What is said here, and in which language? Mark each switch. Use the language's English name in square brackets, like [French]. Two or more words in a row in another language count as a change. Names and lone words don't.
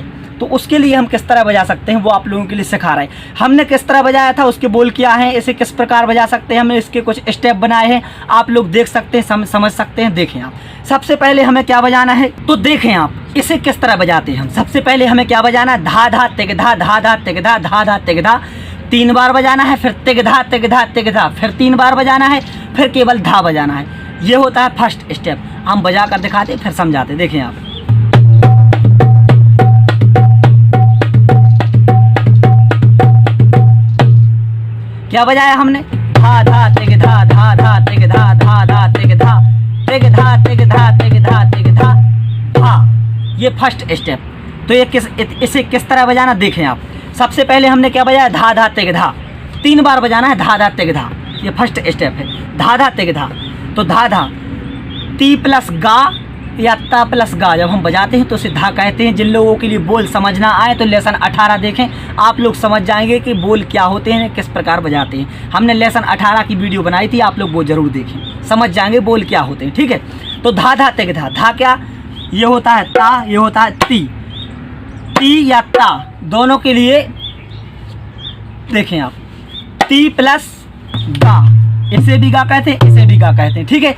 [Hindi] तो उसके लिए हम किस तरह बजा सकते हैं वो आप लोगों के लिए सिखा रहे हैं। हमने किस तरह बजाया था, उसके बोल क्या हैं, इसे किस प्रकार बजा सकते हैं, हमने इसके कुछ स्टेप बनाए हैं, आप लोग देख सकते हैं, समझ सकते हैं। देखें आप, सबसे पहले हमें क्या बजाना है, तो देखें आप इसे किस तरह बजाते हैं हम। सबसे पहले हमें क्या बजाना है, धा धा तिगधा, धा धा तिगधा, धा धा तिगधा 3 बार बजाना है, फिर तिगधा तिगधा तिगधा, फिर 3 बार बजाना है, फिर केवल धा बजाना है। ये होता है [English] first step. [Hindi] हम बजा कर दिखाते फिर समझाते। देखें आप, क्या बजाया हमने, धा धा तिगधा, धा धा तिगधा, धा धा तिगधा, तिगधा तिगधा तिगधा तिगधा, धा। ये [English] first step. [Hindi] तो ये इसे किस तरह बजाना देखें आप। सबसे पहले हमने क्या बजाया, धा धा तिगधा, 3 बार बजाना है, धा धा तिगधा। ये [English] first step [Hindi] है, धा धा तिगधा। तो धा धा, ती प्लस गा या ता प्लस गा जब हम बजाते हैं तो उसे धा कहते हैं। जिन लोगों के लिए बोल समझना आए तो लेसन 18 देखें, आप लोग समझ जाएंगे कि बोल क्या होते हैं, किस प्रकार बजाते हैं। हमने लेसन 18 की वीडियो बनाई थी, आप लोग वो ज़रूर देखें, समझ जाएंगे बोल क्या होते हैं, ठीक है। तो धा धा तिगधा, धा क्या, ये होता है ता, ये होता है ती या ता, दोनों के लिए देखें आप, ती प्लस गा, इसे भी गा कहते हैं, इसे भी गा कहते हैं, ठीक है।